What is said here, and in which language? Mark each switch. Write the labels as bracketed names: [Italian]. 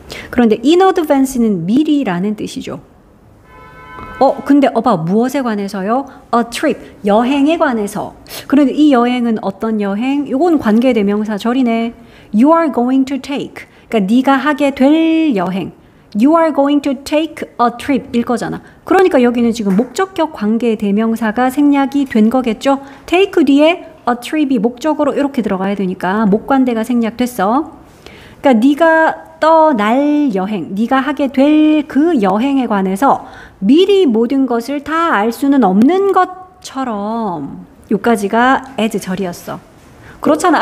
[Korean] 그런데 [English] in advance [Korean] 는 미리라는 뜻이죠. 근데 무엇에 관해서요? [English] A trip, [Korean] 여행에 관해서. 그런데 이 여행은 어떤 여행? 이건 관계대명사절이네. [English] You are going to take. [Korean] 그러니까 네가 하게 될 여행. [English] You are going to take a trip [Korean] 일 거잖아. 그러니까 여기는 지금 목적격 관계대명사가 생략이 된 거겠죠? take 뒤에 a trip이 목적으로 이렇게 들어가야 되니까 목관대가 생략됐어. 그러니까 네가 떠날 여행, 네가 하게 될 그 여행에 관해서 미리 모든 것을 다 알 수는 없는 것처럼 요까지가 as 절이었어. 그렇잖아.